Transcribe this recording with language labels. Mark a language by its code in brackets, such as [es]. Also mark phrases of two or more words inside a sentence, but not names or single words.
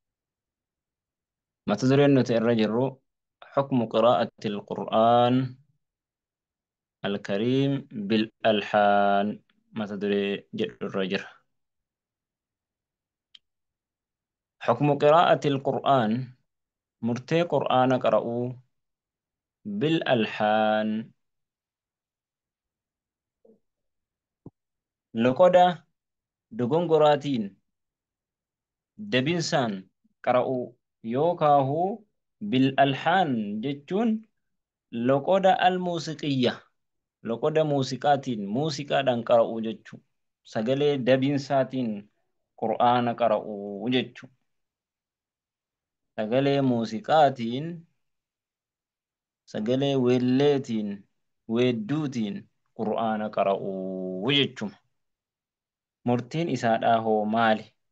[ar] ما تدري أنه الرجل حكم قراءة القرآن الكريم بالألحان ما تدري جد الرجل حكم قراءة القرآن مرتي قرآن قرأوا [om] بالألحان loqoda dogongoraatiin dabinsaan qara'u yookaahu bil'alhaan jechuun loqoda al-muuziqiyya loqoda muuziqaatiin muuziqaadhaan qara'u jechuu sagalee dabinsaatiin qur'aana qara'u jechuu sagalee muuziqaatiin sagalee weelleetiin weedduutiin qur'aana qara'u jechuma murtiin isaadhaa hoo maali